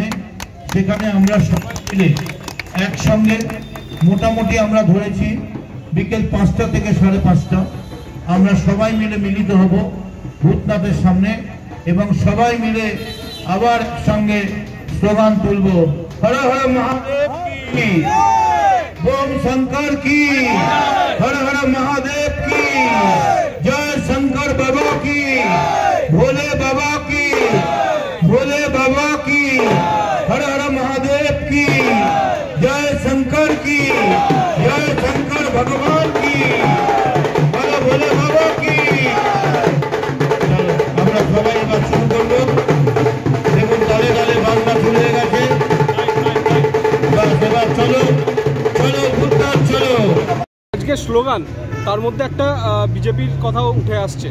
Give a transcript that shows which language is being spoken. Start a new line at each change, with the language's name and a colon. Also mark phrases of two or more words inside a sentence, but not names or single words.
Bangla: সেখানে আমরা সবাই মিলে একসঙ্গে মোটামুটি আমরা ধরেছি বিকেল 5টা থেকে 5:30 আমরা সবাই মিলে মিলিত হব ভূতনাথের সামনে এবং সবাই মিলে আবার সঙ্গে স্লোগান তুলব,
Hindi: हर हर महादेव की, बोम शंकर की, हर हर महादेव की, जय शंकर बाबा की, भोले बाबा की, भोले बाबा की, हर हर महादेव की, जय शंकर की, जय शंकर भगवान की, बोले भोले बाबा की।
Bangla: আমরা সবাই এবার শুরু করব। দেখুন তালে তালে বাংলা শুরু হয়ে গেছে। এবার চলো চলো ভূতনাথ চলো। আজকে স্লোগান, তার মধ্যে একটা বিজেপির কথাও উঠে আসছে।